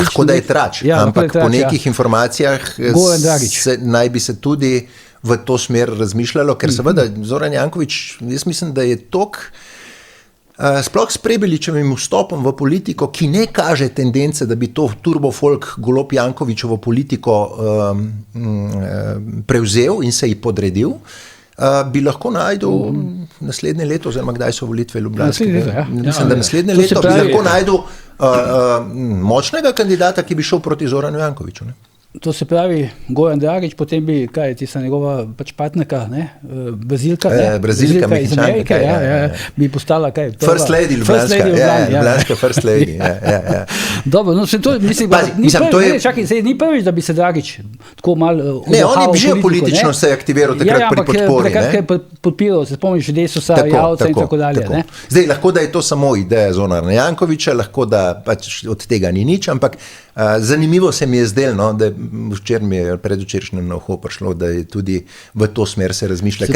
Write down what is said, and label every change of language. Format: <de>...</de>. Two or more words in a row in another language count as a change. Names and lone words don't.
<sl>Lahko da je trač, ampak po nekih informacijah naj bi se tudi v to smer razmišljalo, ker seveda Zoran Janković, jaz mislim, da je tok, sploh s Prebiličevim vstopom v politiko, ki ne kaže tendence, da bi to turbofolk Golob Jankovićevo politiko prevzel in se ji podredil, bi lahko najdel naslednje leto, oziroma kdaj so volitve ljubljanskega. Mislim, da naslednje leto bi lahko najdel močnega kandidata, ki bi šel proti Zoranu Jankoviću. To se pravi, Goran Dragič, potem bi, kaj je tista njegova partnerka, Brazilka, Brazilka iz Amerike, bi postala, kaj?</sl> <en>First lady Ljubljanska first lady,</en> <sl>Dobro, no se to, mislim, ni prvič, da bi se Dragič tako malo on je že politično se aktiviral takrat pri podpori. Takrat je podpiral, se spomniš, Desusa, Javca in tako dalje. Zdaj, lahko da je to samo ideja Zorana Jankovića, lahko da pač od tega ni nič, ampak Zanimivo se mi je zdelo, no, da včeraj mi je predvčerajšnjem na uho prišlo, da je tudi v to smer se razmišlja.</sl>